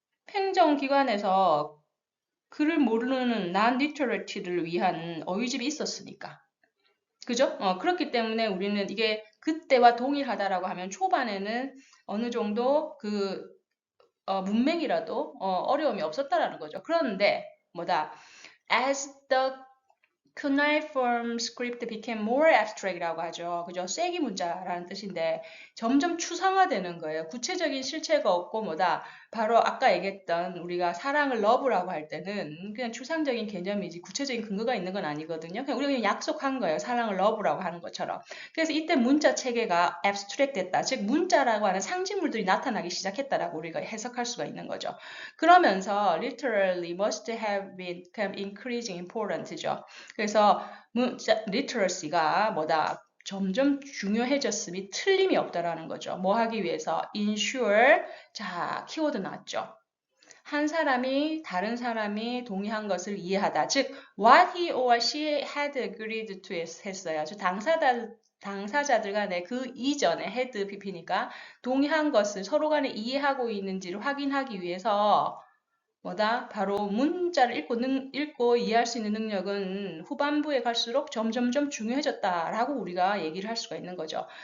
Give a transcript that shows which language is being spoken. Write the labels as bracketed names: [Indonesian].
[Korean] 행정기관에서 글을 모르는 non-literate를 위한 어휘집이 있었으니까. 그죠? 그렇기 때문에 우리는 이게 그때와 동일하다라고 하면 초반에는 어느 정도 그 문맥이라도 어려움이 없었다라는 거죠. 그런데 뭐다? [English] As the cuneiform script became more abstract이라고 하죠. [Korean] 그죠? 쐐기 문자라는 뜻인데 점점 추상화되는 거예요. 구체적인 실체가 없고 뭐다? 바로 아까 얘기했던 우리가 사랑을 love라고 할 때는 그냥 추상적인 개념이지 구체적인 근거가 있는 건 아니거든요. 그냥 우리가 그냥 약속한 거예요. 사랑을 love라고 하는 것처럼. 그래서 이때 문자 체계가 abstract 됐다. 즉 문자라고 하는 상징물들이 나타나기 시작했다라고 우리가 해석할 수가 있는 거죠. 그러면서 [English] literally must have become increasing important죠. [Korean] 그래서 문자 literacy가 뭐다? 점점 중요해졌음이 틀림이 없다라는 거죠. 뭐 하기 위해서? ensure, 자, 키워드 나왔죠. 한 사람이 다른 사람이 동의한 것을 이해하다. [English] 즉, what he or she had agreed to [Korean] 했어요. 즉, 당사자들 간에 그 이전에 had pp니까 동의한 것을 서로 간에 이해하고 있는지를 확인하기 위해서 뭐다? 바로 문자를 읽고 이해할 수 있는 능력은 후반부에 갈수록 점점점 중요해졌다라고 우리가 얘기를 할 수가 있는 거죠.